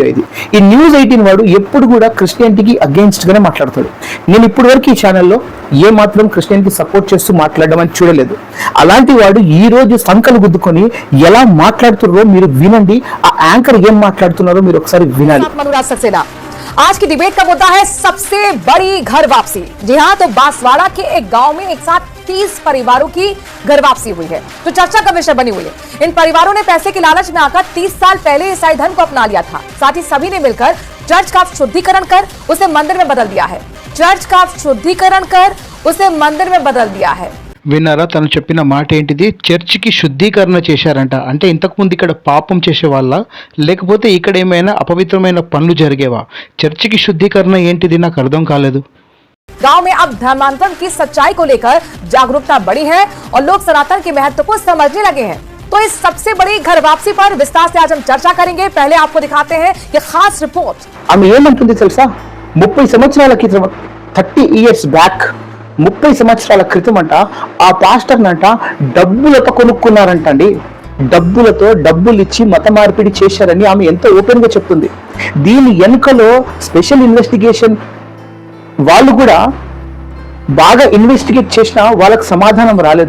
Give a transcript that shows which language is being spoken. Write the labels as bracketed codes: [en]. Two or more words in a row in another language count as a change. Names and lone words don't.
[te] ఇది ఈ న్యూస్ 18 వాడు ఎప్పుడు కూడా క్రిస్టియానిటీకి అగెయిన్స్ట్ గానే మాట్లాడతాడు. నేను ఇప్పటి వరకు ఈ ఛానల్లో ఏ మాత్రం [en] Christianity support [te] చేస్తూ మాట్లాడడం అని చూడలేదు. అలాంటి వాడు ఈ రోజు సంకలు గుద్దుకొని ఎలా మాట్లాడుతున్నారో మీరు వినండి. ఆ యాంకర్ ఏం మాట్లాడుతున్నారో మీరు ఒకసారి వినాలి. [hi] आज की डिबेट का मुद्दा है सबसे बड़ी घर वापसी। जी हां, तो बांसवाड़ा के एक गांव में एक साथ 30 परिवारों की घर वापसी हुई है, जो चर्चा का विषय बनी हुई है। इन परिवारों ने पैसे के लालच में आकर 30 साल पहले ईसाई धर्म को अपना लिया था। साथ ही सभी ने मिलकर चर्च का शुद्धिकरण कर उसे मंदिर में बदल दिया है। चर्च का शुद्धिकरण कर उसे मंदिर में बदल दिया है। [te] విన్నారా తను చెప్పిన మాట ఏంటిది? చర్చికి శుద్ధీకరణ చేశారంట. అంటే ఇంతకుముందు ఇక్కడ పాపం చేసేవాళ్ళ, లేకపోతే ఇక్కడ ఏమైనా అపవిత్రమైన పనులు జరిగేవా? చర్చికి శుద్ధీకరణ ఏంటిది నాకు అర్థం కాలేదు. [hi] गांव में अब धर्मांतरण की सच्चाई को लेकर जागरूकता बढ़ी है और लोग सनातन के महत्व को समझने लगे हैं। तो इस सबसे बड़ी घर वापसी पर विस्तार से आज हम चर्चा करेंगे। पहले आपको दिखाते हैं ये खास रिपोर्ट। [te] ఆమె ఏమంటుంది తెలుసా? 30 సంవత్సరాల క్రితం, [en] 30 years back, [te] 30 సంవత్సరాల క్రితం అంట ఆ పాస్టర్నంట డబ్బులతో కొనుక్కున్నారంట అండి. డబ్బులు ఇచ్చి మత మార్పిడి చేశారని ఆమె ఎంతో ఓపెన్ గా చెప్తుంది. దీని వెనుకలో [en] special investigation [te] వాళ్ళు కూడా బాగా ఇన్వెస్టిగేట్ చేసినా వాళ్ళకి సమాధానం రాలేదు.